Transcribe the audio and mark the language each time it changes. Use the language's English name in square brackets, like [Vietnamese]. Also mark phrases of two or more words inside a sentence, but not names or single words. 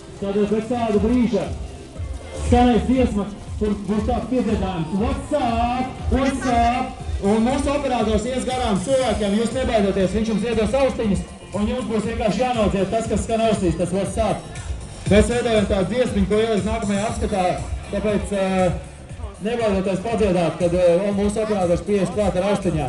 [Latvian] Tad pēc tāda brīža skanēs dziesma, kur būs tāds piedziedājums. [English] What's up? What's up? [Latvian] Un mūsu operators ies garām cilvēkiem, jūs nebaidoties, viņš jums iedos austiņas, un jums būs vienkārši jānodzied tas, kas skan ausīs, tas [English] What's up. [Latvian] Mēs veidojam tādu dziesmiņu, ko ielikt nākamajā apskatā, tāpēc nebaidoties padziedāt, kad mūsu operators pieies klāt ar austiņām.